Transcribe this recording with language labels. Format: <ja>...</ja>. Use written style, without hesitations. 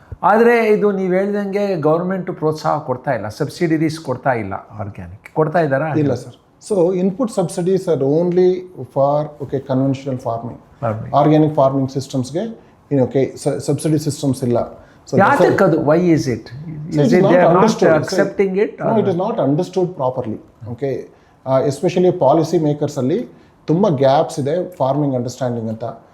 <kn>ಆದರೆ ಇದು ನೀವು ಹೇಳ್ದಂಗೆ ಗೌರ್ಮೆಂಟು ಪ್ರೋತ್ಸಾಹ ಕೊಡ್ತಾ ಇಲ್ಲ, ಸಬ್ಸಿಡಿರೀಸ್ ಕೊಡ್ತಾ ಇಲ್ಲ. ಆರ್ಗ್ಯಾನಿಕ್ ಕೊಡ್ತಾ ಇದ್ದಾರಾ? ಇಲ್ಲ sir.</kn> <en>So input subsidies are only for conventional farming.</en> <kn>Organic farming ಸಿಸ್ಟಮ್ಸ್ಗೆ subsidy systems ಇಲ್ಲ. ಯಾತಕ್ಕೆ ಅದು?</kn> <en>Why is it? Is it they are not accepting it? No, it is not understood properly.</en> <kn>Okay, especially policy ಮೇಕರ್ಸಲ್ಲಿ ತುಂಬ gaps ಇದೆ farming understanding ಅಂತ.</kn>